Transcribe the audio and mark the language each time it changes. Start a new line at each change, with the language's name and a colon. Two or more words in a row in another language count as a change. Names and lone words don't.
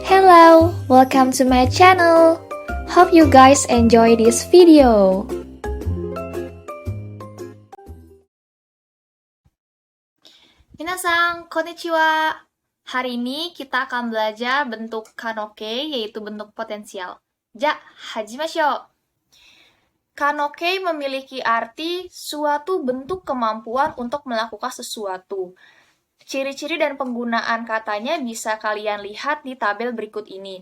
English: Hello, welcome to my channel. Hope you guys enjoy this video.
Japanese: 皆さん、こんにちは.
Indonesian: Hari ini kita akan belajar bentuk kanoke, yaitu bentuk potensial.
Japanese: じゃ、始めましょう.
Indonesian: Kanoke memiliki arti suatu bentuk kemampuan untuk melakukan sesuatu. Ciri-ciri dan penggunaan katanya bisa kalian lihat di tabel berikut ini.